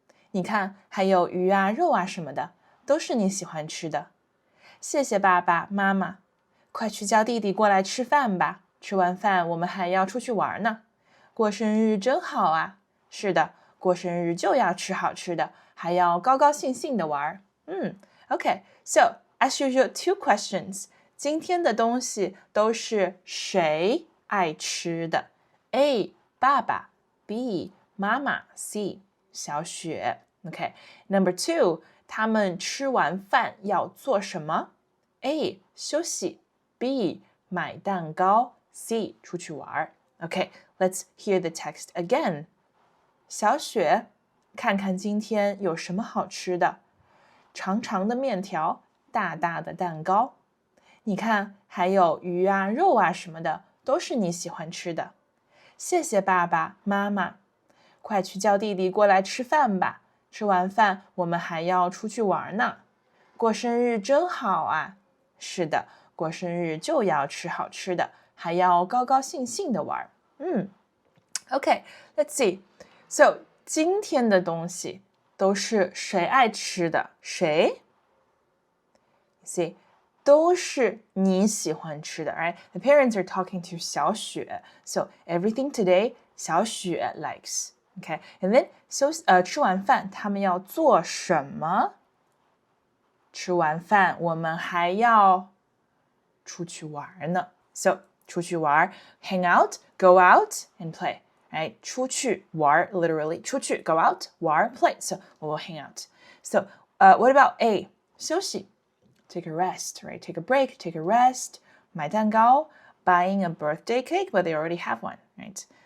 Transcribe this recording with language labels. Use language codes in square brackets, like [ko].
[zh] 你看，还有鱼啊、肉啊什么的，都是你喜欢吃的。谢谢爸爸妈妈，快去叫弟弟过来吃饭吧。吃完饭我们还要出去玩呢。过生日真好啊！是的。过生日就要吃好吃的，还要高高兴兴的玩。 [en] Okay, so as usual, 2 questions. [zh] 今天的东西都是谁爱吃的 ？A. 爸爸 B. 妈妈 C. [en] 小雪 Okay, number 2. [zh] 他们吃完饭要做什么 ？A. 休息 B. 买蛋糕 C. 出去玩 [en] Okay, let's hear the text again. [zh] 小雪，看看今天有什么好吃的？长长的面条，大大的蛋糕。你看，还有鱼啊、肉啊什么的，都是你喜欢吃的。谢谢爸爸妈妈，快去叫弟弟过来吃饭吧。吃完饭我们还要出去玩呢。过生日真好啊！是的，过生日就要吃好吃的，还要高高兴兴的玩。 [en] Okay, let's see.So, [zh] 今天的东西都是谁爱吃的？谁 ？See, 都是你喜欢吃的 right? [en] The parents are talking to 小雪 So, everything today, 小雪 likes. Okay, and then, [zh] 吃完饭他们要做什么？吃完饭我们还要出去玩呢。 [en] So, 出去玩 hang out, go out, and play.Right? 出去玩 literally 出去 go out 玩 play so we will hang out. So what about A? 休息 take a rest, right? Take a break, take a rest. 买蛋糕 buying a birthday cake, but they already have one, right?